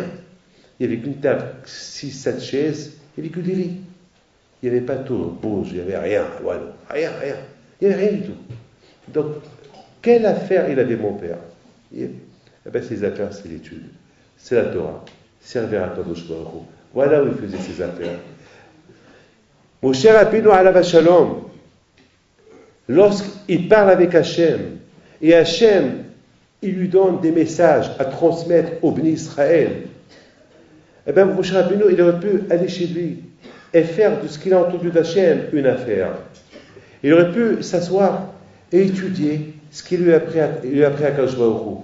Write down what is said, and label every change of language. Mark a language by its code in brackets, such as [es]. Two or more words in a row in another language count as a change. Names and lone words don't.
[fr] Il n'y avait qu'une table, 6, 7 chaises, il n'y avait que des lits. Il n'y avait pas tout, bouge, il n'y avait rien. Voilà. Rien. Il n'y avait rien du tout. Donc, quelle affaire il avait mon père? Eh bien, ses affaires, c'est l'étude. C'est la Torah. Servir à [he] קדוש ברוך הוא. [fr] Voilà où il faisait ses affaires. [he] משה רבנו עליו השלום, [fr] lorsqu'il parle avec Hachem, et Hachem, il lui donne des messages à transmettre au [he] בני ישראל, [fr] eh bien, Moshe Rabbeinu, il aurait pu aller chez lui et faire de ce qu'il a entendu d'Hachem une affaire. Il aurait pu s'asseoir et étudier ce qu'il lui a appris à [he] קדוש ברוך הוא.